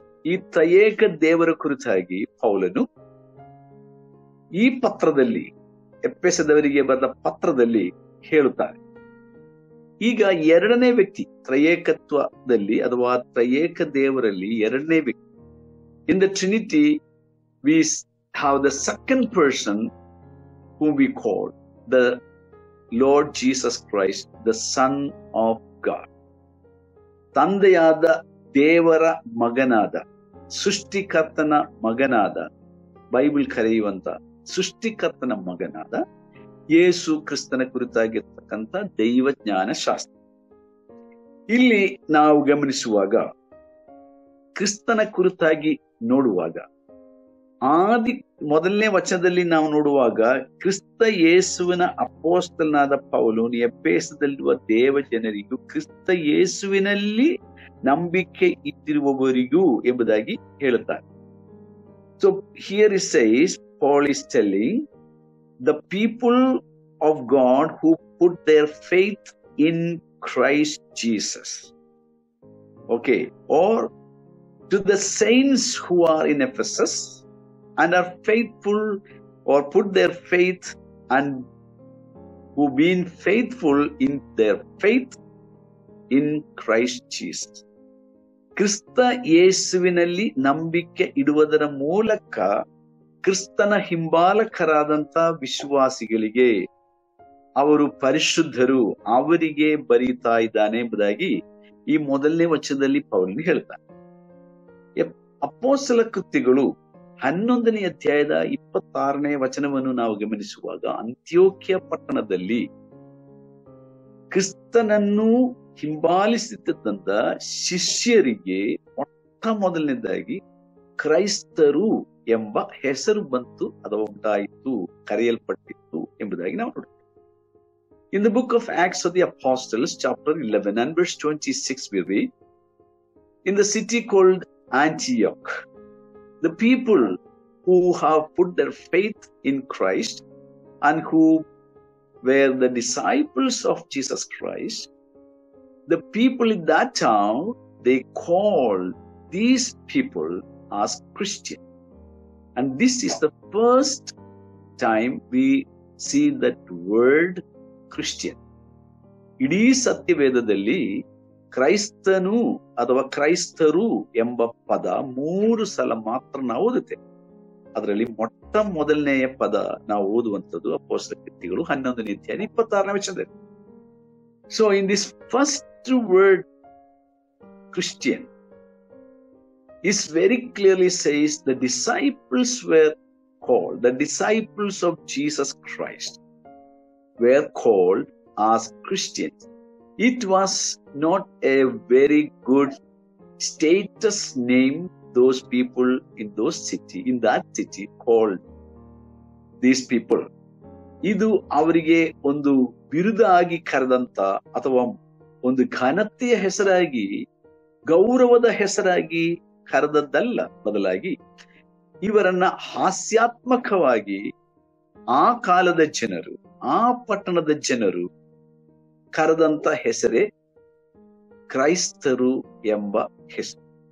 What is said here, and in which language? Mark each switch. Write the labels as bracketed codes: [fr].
[kn] ಈ ತ್ರಯೇಕ ದೇವರ ಕುರಿತಾಗಿ ಪೌಲನು ಈ ಪತ್ರದಲ್ಲಿ, ಎಫೆಸದವರಿಗೆ ಬರೆದ ಪತ್ರದಲ್ಲಿ ಹೇಳುತ್ತಾರೆ. ಈಗ 2ನೇ ವ್ಯಕ್ತಿ ತ್ರಯೇಕತ್ವದಲ್ಲಿ ಅಥವಾ ತ್ರಯೇಕ ದೇವರಲ್ಲಿ 2ನೇ ವ್ಯಕ್ತಿ. [en] In the Trinity, we have the second person whom we call the Lord Jesus Christ, the Son of God. [kn] ತಂದೆಯಾದ ದೇವರ ಮಗನಾದ, ಸೃಷ್ಟಿಕರ್ತನ ಮಗನಾದ, ಬೈಬಲ್ ಕರೆಯುವಂತ ಸೃಷ್ಟಿಕರ್ತನ ಮಗನಾದ ಯೇಸು ಕ್ರಿಸ್ತನ ಕುರಿತಾಗಿರ್ತಕ್ಕಂಥ ದೈವಜ್ಞಾನ ಶಾಸ್ತ್ರ. ಇಲ್ಲಿ ನಾವು ಗಮನಿಸುವಾಗ, ಕ್ರಿಸ್ತನ ಕುರಿತಾಗಿ ನೋಡುವಾಗ, ಮೊದಲನೇ ವಚನದಲ್ಲಿ ನಾವು ನೋಡುವಾಗ, ಕ್ರಿಸ್ತ ಯೇಸುವಿನ ಅಪೊಸ್ತಲನಾದ ಪೌಲನು ಎಫೆಸದಲ್ಲಿರುವ ದೇವ ಜನರಿಗೂ ಕ್ರಿಸ್ತ ಯೇಸುವಿನಲ್ಲಿ ನಂಬಿಕೆ ಇಟ್ಟಿರುವವರಿಗೂ ಎಂಬುದಾಗಿ ಹೇಳುತ್ತಾರೆ. [en] So here it says, Paul is telling the people of God who put their faith in Christ Jesus. Okay, or to the saints who are in Ephesus and are faithful, or put their faith and who been faithful in their faith in Christ Jesus. [kn] ಕ್ರಿಸ್ತ ಯೇಸುವಿನಲ್ಲಿ ನಂಬಿಕೆ ಇಡುವುದರ ಮೂಲಕ ಕ್ರಿಸ್ತನ ಹಿಂಬಾಲಕರಾದಂತ ವಿಶ್ವಾಸಿಗಳಿಗೆ, ಅವರು ಪರಿಶುದ್ಧರು, ಅವರಿಗೆ ಬರೀತಾ ಇದ್ದಾನೆ ಎಂಬುದಾಗಿ ಈ ಮೊದಲನೇ ವಚನದಲ್ಲಿ ಪೌಲನು ಹೇಳ್ತಾನೆ. ಅಪೊಸ್ತಲ ಕೃತ್ಯಗಳು 11ನೇ ಅಧ್ಯಾಯದ 26ನೇ ವಚನವನ್ನು ನಾವು ಗಮನಿಸುವಾಗ, ಅಂತ್ಯೋಕ್ಯ ಪಟ್ಟಣದಲ್ಲಿ ಕ್ರಿಸ್ತನನ್ನು ಹಿಂಬಾಲಿಸುತ್ತಿದ್ದಂತ ಶಿಷ್ಯರಿಗೆ ಮೊಟ್ಟ ಮೊದಲನೇದಾಗಿ ಕ್ರೈಸ್ತರು ಎಂಬ ಹೆಸರು ಬಂತು ಅಥವಾ ಉಂಟಾಯಿತು, ಕರೆಯಲ್ಪಟ್ಟಿತ್ತು ಎಂಬುದಾಗಿ ನಾವು ನೋಡ್ತೇವೆ. [en] In the book of Acts of the Apostles, chapter 11 and verse 26, we read, in the city called Antioch, the people who have put their faith in Christ and who were the disciples of Jesus Christ, the people in that town, they called these people as Christian. And this is the first time we see that word Christian. [kn] ಇಡೀ ಸತ್ಯವೇದದಲ್ಲಿ ಕ್ರೈಸ್ತನು ಅಥವಾ ಕ್ರೈಸ್ತರು ಎಂಬ ಪದ 3 ಸಲ ಮಾತ್ರ ನಾವು ಓದುತ್ತೇವೆ. ಅದರಲ್ಲಿ ಮೊಟ್ಟ ಮೊದಲನೆಯ ಪದ ನಾವು ಓದುವಂಥದ್ದು ಅಪೊಸ್ತಲ ಕೃತ್ಯಗಳು 11ನೇ ಅಧ್ಯಾಯ 26ನೇ ವಚನದಲ್ಲಿ. [en] So in this first word Christian, it very clearly says the disciples were called, the disciples of Jesus Christ were called as Christians. It was not a very good status name those people in that city called these people. [kn] ಇದು ಅವರಿಗೆ ಒಂದು ಬಿರುದಾಗಿ ಕರೆದಂತ ಅಥವಾ ಒಂದು ಘನತೆಯ ಹೆಸರಾಗಿ, ಗೌರವದ ಹೆಸರಾಗಿ ಕರೆದದ್ದಲ್ಲ. ಬದಲಾಗಿ ಇವರನ್ನ ಹಾಸ್ಯಾತ್ಮಕವಾಗಿ ಆ ಕಾಲದ ಜನರು, ಆ ಪಟ್ಟಣದ ಜನರು ಕರೆದಂತ ಹೆಸರೇ ಕ್ರೈಸ್ತರು ಎಂಬ ಹೆಸರು.